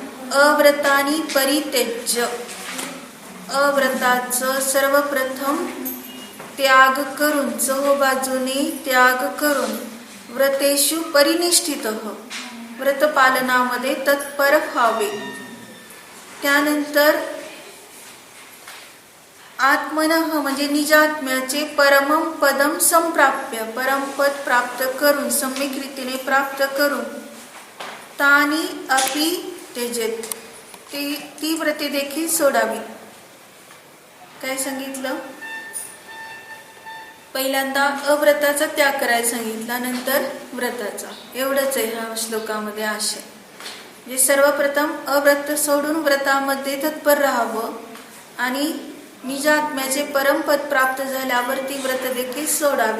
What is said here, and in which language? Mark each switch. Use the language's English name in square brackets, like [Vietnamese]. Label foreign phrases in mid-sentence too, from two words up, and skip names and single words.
[Sanskrit] अव्रतानी परित्यज्य, [Marathi] अव्रताचं सर्वप्रथम त्याग करून, चहूबाजूने त्याग करून, [Sanskrit] व्रतेषु परिनिष्ठितः, [Marathi] व्रतपालनामध्ये तत्पर व्हावे. त्यानंतर आत्मनः म्हणजे निजात्म्याचे [Sanskrit] परमं पदम संप्राप्य, [Marathi] परमपद प्राप्त करून, सम्यक रीतीने प्राप्त करून, [Sanskrit] तानी अपि त्यजेत, [Marathi] ती व्रते देखील सोडावी. काय सांगितलं? पहिल्यांदा अव्रताचा त्याग करायला सांगितला, नंतर व्रताचा. एवढंच आहे ह्या श्लोकामध्ये आशय. म्हणजे सर्वप्रथम अव्रत सोडून व्रतामध्ये तत्पर राहावं आणि निजात्म्याचे परमपद प्राप्त झाल्यावर ती व्रत देखील सोडावी.